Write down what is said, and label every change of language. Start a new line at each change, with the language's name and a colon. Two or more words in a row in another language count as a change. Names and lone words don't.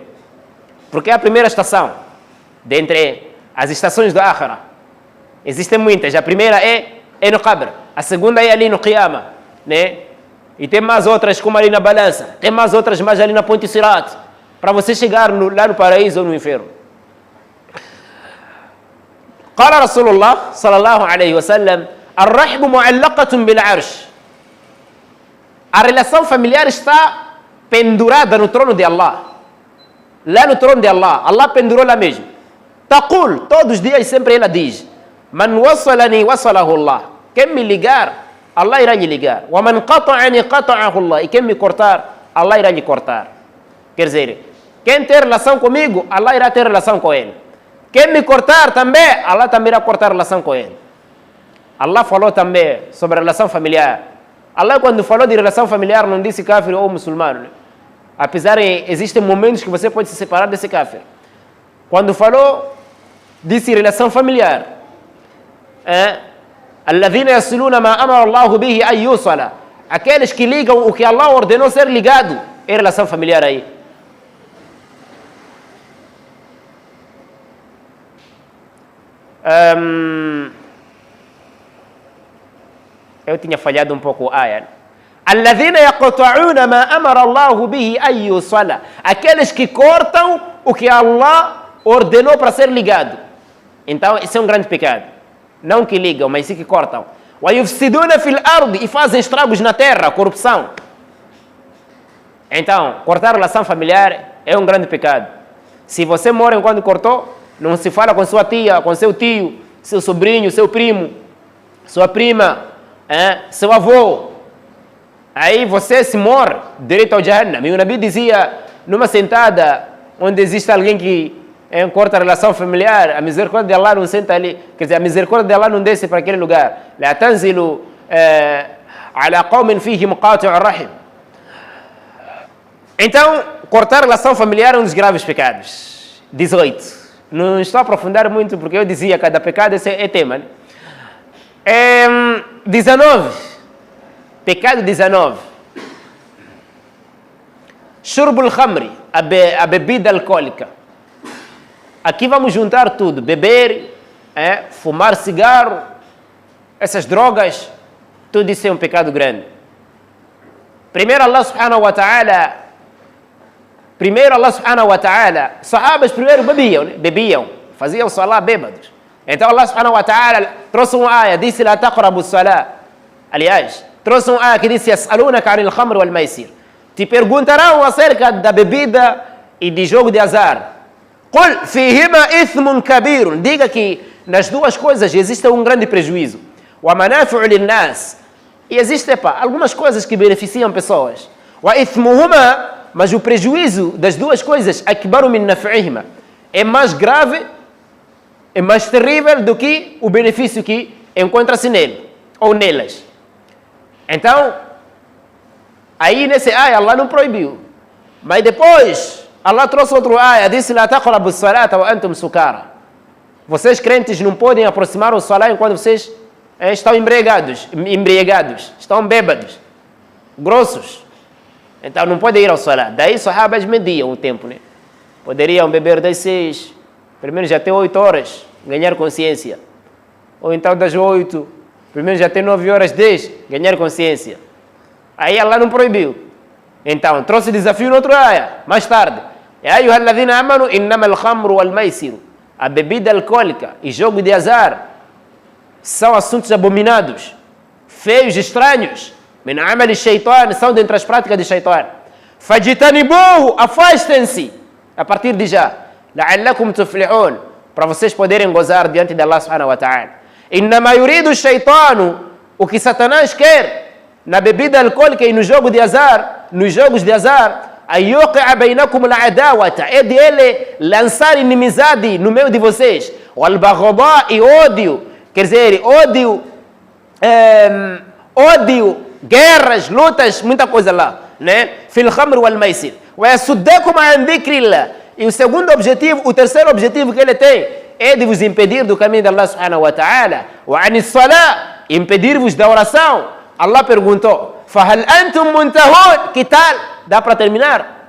Portuguese: Porque é a primeira estação. Dentre as estações do akhira. Existem muitas. A primeira é no qabr. A segunda é ali no qiyamah. Né? E tem mais outras como ali na balança. Tem mais outras mais ali na ponte Sirat. Para você chegar lá no paraíso ou no inferno.
Arabic: قال رسول الله صلى الله عليه وسلم الرحم معلقة بالعرش.
Portuguese: A relação familiar está pendurada no trono de Allah. Lá no trono de Allah. Allah pendurou lá mesmo. Taqul, todos os dias sempre ela diz:
Arabic: من وصلني وصله الله.
Portuguese: Quem me ligar, Allah irá lhe ligar.
Arabic: ومن قطعني قطعه الله.
Portuguese: E quem me cortar, Allah irá lhe cortar. Quer dizer, quem ter relação comigo, Allah irá ter relação com ele. Quem me cortar também, Allah também irá cortar relação com ele. Allah falou também sobre a relação familiar. Allah, quando falou de relação familiar, não disse kafir ou muçulmano. Apesar de existem momentos que você pode se separar desse kafir. Quando falou, disse relação familiar.
Arabic: الذين يصلون ما أمر الله به أن يوصل.
Portuguese: Aqueles que ligam o que Allah ordenou ser ligado. É relação familiar aí. Eu tinha falhado um pouco a aya.
Arabic: الذين يقطعون ما أمر الله به أن يوصل.
Portuguese: Aqueles que cortam o que Allah ordenou para ser ligado. Então, esse é um grande pecado. Não que ligam, mas sim que cortam.
Arabic: وَيُفْسِدُونَ فِي الْأَرْضِ.
Portuguese: E fazem estragos na terra, corrupção. Então, cortar a relação familiar é um grande pecado. Se você mora enquanto cortou, não se fala com sua tia, com seu tio, seu sobrinho, seu primo, sua prima, seu avô. Aí você se morre direito ao Jahannam. E o Nabi dizia, numa sentada onde existe alguém que corta a relação familiar, a misericórdia de Allah não senta ali. Quer dizer, a misericórdia de Allah não desce para aquele lugar.
Arabic: لا تنزل على قوم فيهم قاطع رحم.
Portuguese: Então, cortar a relação familiar é um dos graves pecados. 18. Não estou a aprofundar muito porque eu dizia cada pecado é tema. Né? 19. Pecado 19.
Arabic: شرب الخمر,
Portuguese: a bebida alcoólica. Aqui vamos juntar tudo. Beber, fumar cigarro, essas drogas, tudo isso é um pecado grande. Primeiro Allah
Arabic: سبحانه وتعالى,
Portuguese: sahabas primeiro bebiam, faziam salah bêbados. Então Allah
Arabic: سبحانه وتعالى
Portuguese: trouxe uma aya, disse
Arabic: لا تقربوا الصلاة.
Portuguese: Aliás, trouxe uma aya que disse
Arabic: يسألونك عن الخمر والميسر.
Portuguese: Te perguntarão acerca da bebida e de jogo de azar.
Arabic: قل فيهما إثم كبير.
Portuguese: Diga que nas duas coisas existe um grande prejuízo.
Arabic: ومنافع للناس.
Portuguese: E existe algumas coisas que beneficiam pessoas.
Arabic: وإثمهما,
Portuguese: mas o prejuízo das duas coisas,
Arabic: أكبر من نفعهما,
Portuguese: é mais grave, é mais terrível do que o benefício que encontra-se nele ou nelas. Então, aí nesse aya Allah não proibiu. Mas depois Allah trouxe outro aya, disse
Arabic: لا تقربوا الصلاة وأنتم سكارى.
Portuguese: Vocês crentes não podem aproximar o salat enquanto vocês estão embriagados, estão bêbados, grossos. Então não podem ir ao salat. Daí os sahabas mediam o tempo, né? Poderiam beber das 6, pelo menos até 8 horas, ganhar consciência. Ou então das 8 Pelo menos até 9 horas 10, ganhar consciência. Aí Allah não proibiu. Então, trouxe desafio no outro área, mais tarde.
Arabic: يا أيها الذين آمنوا إنما الخمر والميسر.
Portuguese: A bebida alcoólica e jogo de azar são assuntos abominados, feios, estranhos.
Arabic: من عمل الشيطان,
Portuguese: são dentre as práticas de shaitan. Fajtanibuhu, afastem-se a partir de já.
Arabic: لعلكم تفلحون,
Portuguese: para vocês poderem gozar diante de Allah
Arabic: سبحانه وتعالى. إنما يريد الشيطان,
Portuguese: o que Satanás quer na bebida alcoólica e no jogo de azar, nos jogos de azar,
Arabic: أن يوقع بينكم العداوة,
Portuguese: é de ele lançar inimizade no meio de vocês. Wal-baghdha, e ódio, quer dizer, ódio, guerras, lutas, muita coisa lá, né?
Arabic: في الخمر والميسر. ويصدكم عن ذكر الله.
Portuguese: E o segundo objetivo, o terceiro objetivo que ele tem é de vos impedir do caminho de Allah
Arabic: سبحانه وتعالى. وعن الصلاة,
Portuguese: impedir-vos da oração.
Arabic: Allah perguntou: فهل أنتم منتهون?
Portuguese: Que tal? Dá para terminar?